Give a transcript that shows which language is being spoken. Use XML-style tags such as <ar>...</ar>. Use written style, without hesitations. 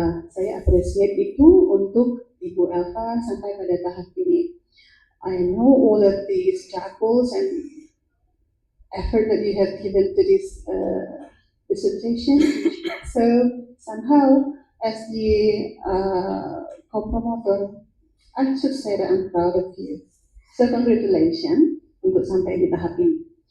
<id>Saya appreciate itu untuk Ibu Elva sampai pada tahap ini.</id> <en>I know all of these struggles and effort that you have given to this dissertation. So somehow, as the co-promoter, I should say that I'm proud of you. So congratulations</en> <id>untuk sampai di tahap ini.</id>